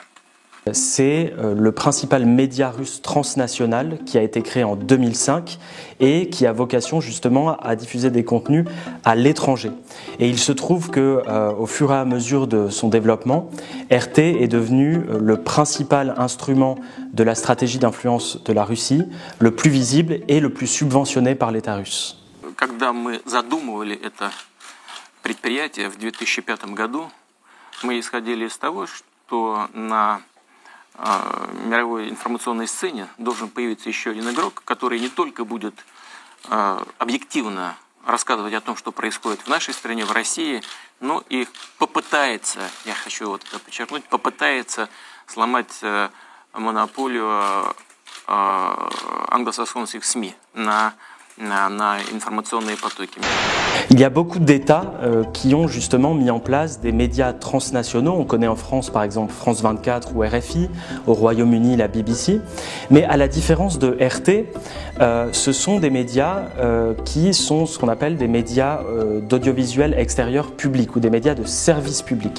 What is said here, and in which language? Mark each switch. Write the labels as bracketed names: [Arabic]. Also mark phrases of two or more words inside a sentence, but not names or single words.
[French] C'est le principal média russe transnational qui a été créé en 2005 et qui a vocation justement à diffuser des contenus à l'étranger. Et il se trouve que, au fur et à mesure de son développement, RT est devenu le principal instrument de la stratégie d'influence de la Russie, le plus visible et le plus subventionné par l'État russe. [Russian] Когда мы задумывали это предприятие в 2005 году, мы исходили из того, что на мировой информационной сцене должен появиться еще один игрок, который не только будет объективно рассказывать о том, что происходит в нашей стране, в России, но и попытается, я хочу вот это подчеркнуть, попытается сломать монополию англосаксонских СМИ на informaционные потоки. [French] Il y a beaucoup d'États qui ont justement mis en place des médias transnationaux. On connaît en France par exemple France 24 ou RFI, au Royaume-Uni la BBC. Mais à la différence de RT, ce sont des médias qui sont ce qu'on appelle des médias d'audiovisuel extérieur public ou des médias de service public.